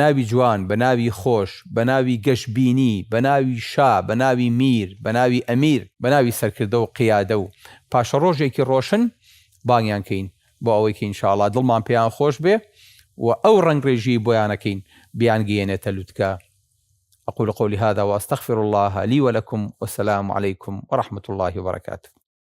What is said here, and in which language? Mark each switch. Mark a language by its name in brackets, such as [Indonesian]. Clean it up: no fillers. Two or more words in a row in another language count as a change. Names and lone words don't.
[Central Kurdish] ناوی جوان بە ناوی خۆش بە ناوی گەشببینی بە ناوی شا بە ناوی میر بە ناوی ئەمیر بە ناوی سەرکردە و قیادە و پاشە ڕۆژێکی ڕۆشن بانگیان کەین بۆ ئەوەی کە ئینشاءالله دڵمان پێیان خۆش بێ و ئەو ڕنگڕێژی بۆیانەکەین بیانگەێنێتە لوتکە [Arabic] أقول قولي هذا وأستغفر الله لي ولكم والسلام عليكم ورحمة الله وبركاته.